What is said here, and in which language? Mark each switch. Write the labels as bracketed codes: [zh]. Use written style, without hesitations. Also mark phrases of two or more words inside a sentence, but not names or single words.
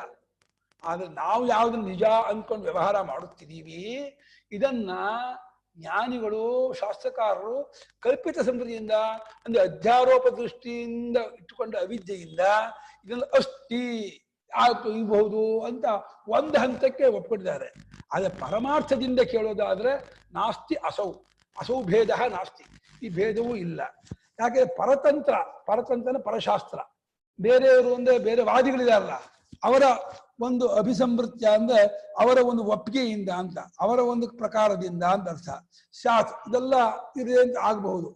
[kn] ಆದ್ರೆ ನಾವು ಯಾವ್ದನ್ನ ನಿಜ ಅನ್ಕೊಂಡು ವ್ಯವಹಾರ ಮಾಡುತ್ತಿದ್ದೀವಿ, ಇದನ್ನ ಜ್ಞಾನಿಗಳು ಶಾಸ್ತ್ರಕಾರರು ಕಲ್ಪಿತ ಸಮೃದ್ಧಿಯಿಂದ ಅಂದ್ರೆ ಅಧ್ಯಾರೋಪ ದೃಷ್ಟಿಯಿಂದ ಇಟ್ಟುಕೊಂಡ ಅವಿದ್ಯೆಯಿಂದ ಇದನ್ನು ಅಷ್ಟಿ ಆಯ್ತು ಇರಬಹುದು ಅಂತ ಒಂದು ಹಂತಕ್ಕೆ ಒಪ್ಪಿಕೊಂಡಿದ್ದಾರೆ. ಆದ್ರೆ ಪರಮಾರ್ಥದಿಂದ ಕೇಳೋದಾದ್ರೆ [sa] ನಾಸ್ತಿ ಅಸೌ, ಅಸೌ ಭೇದ ನಾಸ್ತಿ, [kn] ಈ ಭೇದವೂ ಇಲ್ಲ. ಯಾಕೆಂದ್ರೆ ಪರತಂತ್ರನ ಪರಶಾಸ್ತ್ರ, ಬೇರೆಯವರು ಅಂದ್ರೆ ಬೇರೆ ವಾದಿಗಳಿದಾರಲ್ಲ ಅವರ ಒಂದು ಅಭಿಸಂವೃತ್ಯ ಅಂದ್ರೆ ಅವರ ಒಂದು ಒಪ್ಪಿಗೆಯಿಂದ ಅಂತ, ಅವರ ಒಂದು ಪ್ರಕಾರದಿಂದ ಅಂತ ಅರ್ಥ. ಇದೆಲ್ಲ ಇದೆ ಅಂತ ಆಗಬಹುದು.